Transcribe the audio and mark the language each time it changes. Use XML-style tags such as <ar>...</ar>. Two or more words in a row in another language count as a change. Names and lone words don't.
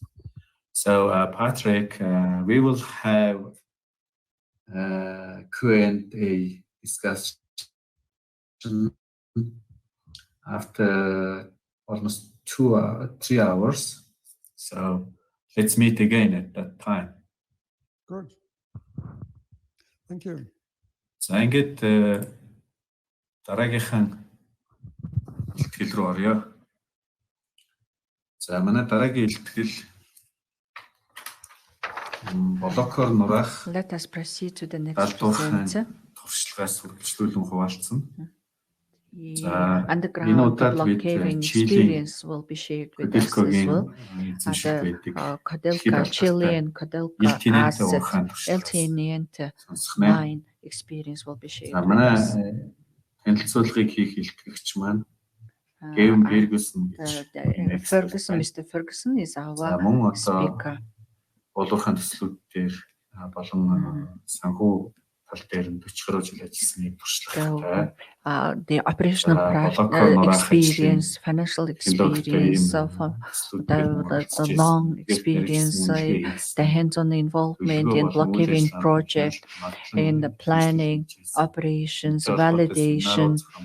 <en>So Patrick, we will have Q&A discussion after almost 3 hours. So let's meet again at that time. Good. Thank you.</en> <mn>За ингээд дараагийнхан илтгэл рүү орё. За манай дараагийн илтгэл блокоор нураах.</mn> <en>Let us proceed to the next presenter.</en> <mn>Туршлагаас үргэлжлүүлэн хуваалцсан.</mn> <en>Underground block caving experience will be shared with us as well. Kodelka, Chile and Kodelka asset, LTNT mine experience will be shared with us.</en> <mn>Танилцуулгыг хийх илтгэгч маань Гэвэн Фергюсон</mn> <en>Mr. Ferguson is our speaker.</en> <mn>Болоорын төслүүд дээр болон санхүү тал дээр 40 гаруй жил ажилласны туршлагатай.</mn> <en>The operational experience, financial experience, the long experience, the hands-on involvement in block caving project, in the planning, operations, validation,</en>